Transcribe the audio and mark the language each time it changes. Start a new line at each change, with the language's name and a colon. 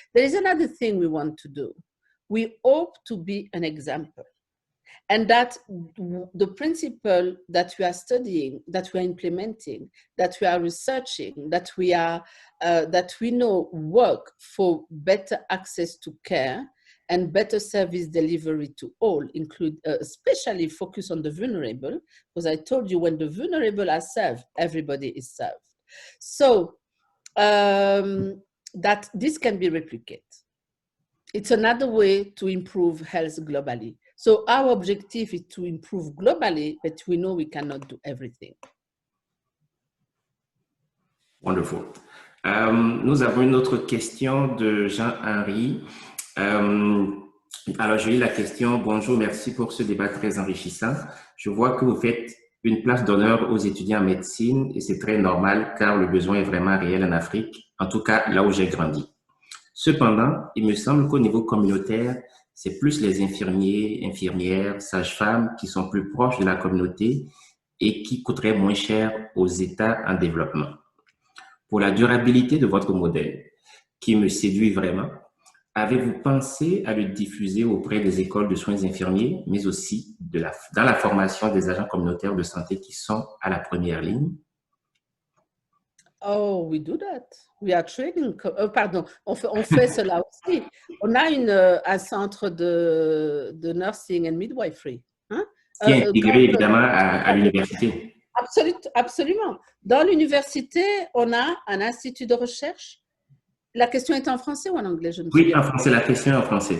English: There is another thing we want to do. We hope to be an example, and that the principle that we are studying, that we are implementing, that we are researching, that we know work for better access to care and better service delivery to all, especially focus on the vulnerable, because I told you when the vulnerable are served, everybody is served. So that this can be replicated. It's another way to improve health globally. So our objective is to improve globally, but we know we cannot do everything. Wonderful.
French: Nous avons une autre question de Jean-Henri. Alors, je lis la question. Bonjour, merci pour ce débat très enrichissant. Je vois que vous faites une place d'honneur aux étudiants en médecine et c'est très normal car le besoin est vraiment réel en Afrique, en tout cas là où j'ai grandi. Cependant, il me semble qu'au niveau communautaire, c'est plus les infirmiers, infirmières, sages-femmes qui sont plus proches de la communauté et qui coûteraient moins cher aux États en développement. Pour la durabilité de votre modèle, qui me séduit vraiment, avez-vous pensé à le diffuser auprès des écoles de soins infirmiers, mais aussi dans la formation des agents communautaires de santé qui sont à la première ligne?
English: Oh, we do that. We are training.
French: Pardon, on fait cela aussi. On a un centre de
English: nursing and midwifery.
French: Hein? Qui est intégré évidemment à l'université. Absolument. Dans l'université, on a un institut de recherche. La question est en français ou en anglais? Oui, en français, la question est en français.